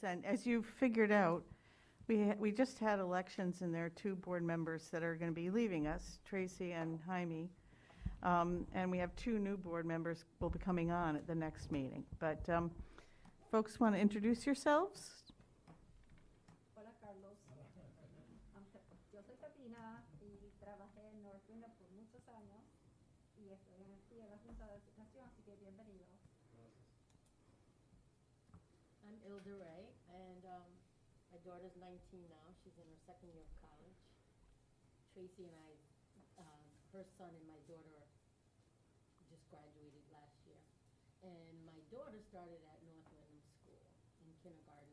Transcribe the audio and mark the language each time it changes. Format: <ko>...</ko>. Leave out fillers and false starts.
<en>And as you've figured out, we just had elections, and there are two board members that are going to be leaving us, Tracy and Jaime. And we have two new board members will be coming on at the next meeting. But folks want to introduce yourselves?</en> <es>Hola, Carlos. Yo soy Petrina y trabajé en North Windham por muchos años y estoy en la Junta de Educación, así que bienvenido.</es> <en>I'm Ilda Ray, and my daughter's 19 now. She's in her second year of college. Tracy and I, her son and my daughter just graduated last year. And my daughter started at North Windham School in kindergarten.</en>